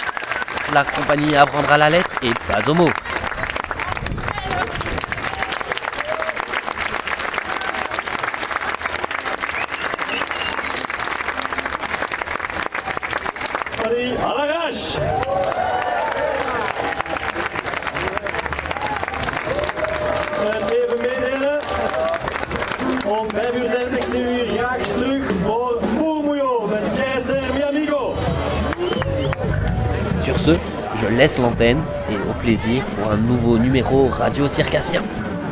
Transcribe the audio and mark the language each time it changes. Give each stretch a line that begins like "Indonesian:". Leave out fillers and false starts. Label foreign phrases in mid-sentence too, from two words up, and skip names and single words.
French: La compagnie apprendra la lettre et pas au mot. À l'arrache.
Dutch: Even meedelen. Om 5:30 graag terug voor Murmullo met Keizer
Spanish: mi amigo.
French: Sur ce, je laisse l'antenne et au plaisir pour un nouveau numéro Radio Circassien.